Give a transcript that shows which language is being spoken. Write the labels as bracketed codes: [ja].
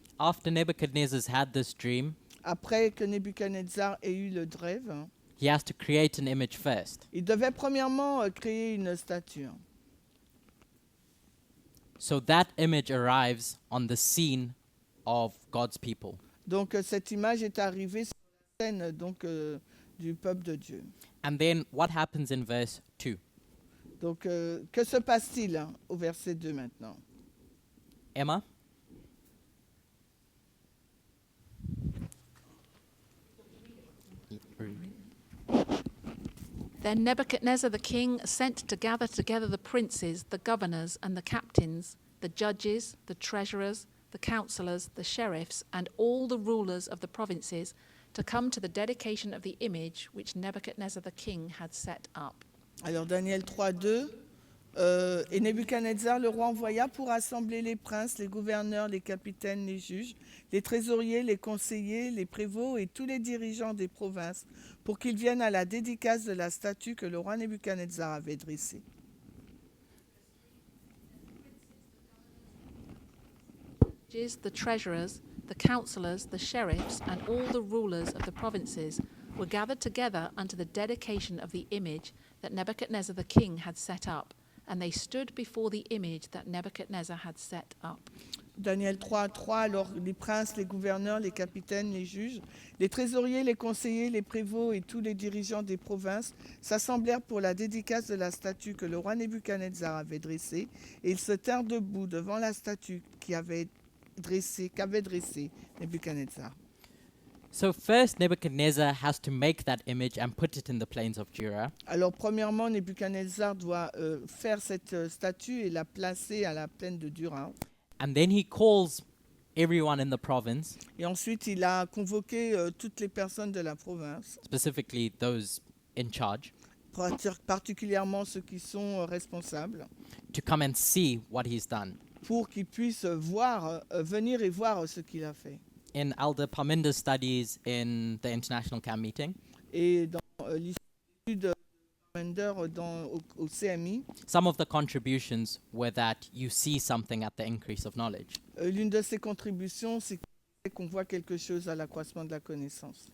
[en] after Nebuchadnezzar's had this dream, [fr] après que Nebuchadnezzar ait eu le rêve, [en] he has to create an image first. [fr] il devait premièrement créer une statue. [en] So that image arrives on the scene of God's people. [fr] Donc cette image est arrivée sur la scène du peuple de Dieu. [en] And then what happens in verse 2? [fr] Donc, que se passe-t-il au verset 2 maintenant? [en] Emma? Then Nebuchadnezzar the king sent to gather together the princes, the governors, and the captains, the judges, the treasurers, the councillors, the sheriffs, and all the rulers of the provinces to come to the dedication of the image which Nebuchadnezzar the king had set up. [fr] Alors, Daniel 3:2. Et Nebuchadnezzar, le roi, envoya pour rassembler les princes, les gouverneurs, les capitaines, les juges, les trésoriers, les conseillers, les prévôts et tous les dirigeants des provinces pour qu'ils viennent à la dédicace de la statue que le roi Nebuchadnezzar avait dressée. [en] The treasurers, the councillors, the sheriffs, and all the rulers of the provinces were gathered together unto the dedication of the image that Nebuchadnezzar the king had set up, and they stood before the image that Nebuchadnezzar had set up. [fr] Daniel 3:3. Alors les princes, les gouverneurs, les capitaines, les juges, les trésoriers, les conseillers, les prévôts et tous les dirigeants des provinces s'assemblèrent pour la dédicace de la statue que le roi Nebuchadnezzar avait dressée, et ils se tinrent debout devant la statue qu'avait dressée Nebuchadnezzar. [en] So first Nebuchadnezzar has to make that image and put it in the plains of Jura. [fr] Alors premièrement, Nebuchadnezzar doit faire cette statue et la placer à la plaine de Dura. [en] And then he calls everyone in the province, [fr] Et ensuite, il a convoqué toutes les personnes de la province, [en] specifically those in charge, [fr] particulièrement ceux qui sont responsables, [en] to come and see what he's done. [fr] pour qu'ils puissent venir et voir ce qu'il a fait. [en] In Elder Parminder's studies in the International Camp meeting, [fr] Et dans l'issue de Novembre au CMI, [en] some of the contributions were that you see something at the increase of knowledge. [fr] l'une de ses contributions, c'est qu'on voit quelque chose à l'accroissement de la connaissance.